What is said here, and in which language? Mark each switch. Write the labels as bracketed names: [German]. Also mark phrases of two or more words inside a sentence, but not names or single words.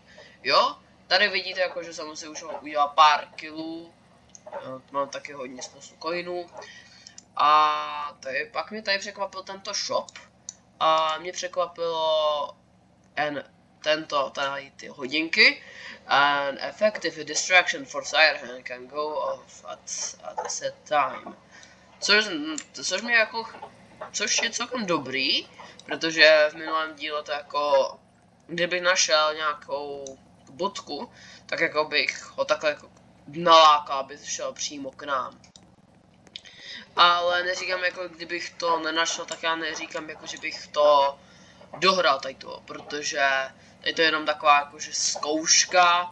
[Czech] Jo, tady vidíte, jako, že jsem si už udělal pár killů, mám taky hodně spoustu coinů. A tady, pak mě tady překvapil tento shop. A mě překvapilo tady ty hodinky. [English] An effective distraction for Siren can go off at a set time. [Czech] Což je celkem dobrý, protože v minulém díle to jako, kdybych našel nějakou bodku, tak jako bych ho takhle jako nalákal, aby šel přímo k nám. Ale neříkám, jako kdybych to nenašel, tak já neříkám, jako že bych to dohrál tady to, protože tady to je jenom taková jakože zkouška.